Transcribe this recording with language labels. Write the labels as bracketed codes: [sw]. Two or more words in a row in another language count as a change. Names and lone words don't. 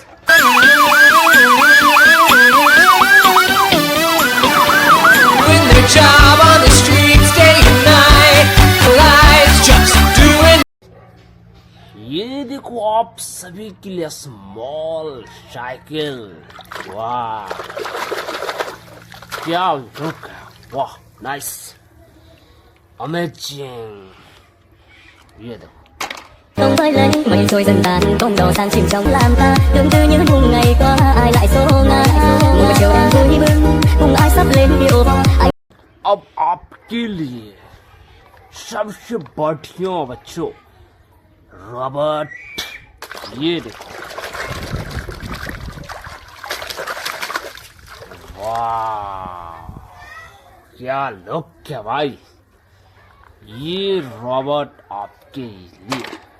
[hi] ये देखो आप सभी के लिए [en] small cycle, [hi] वाह क्या लुक है, वाह [en] nice amazing. [hi] ये देखो, [vi] Tung khói lên mây trôi dần tàn, con đò sang chìm trong lam ta, tương tư những hôm ngày qua ai lại xô ngã, một chiều đang vui bừng cùng ai sắp lên điệu võ। [hi] अब आपके लिए सबसे बढ़िया बच्चों रॉबर्ट, ये देखो, वाह क्या लुक है भाई, ये रॉबर्ट आपके लिए।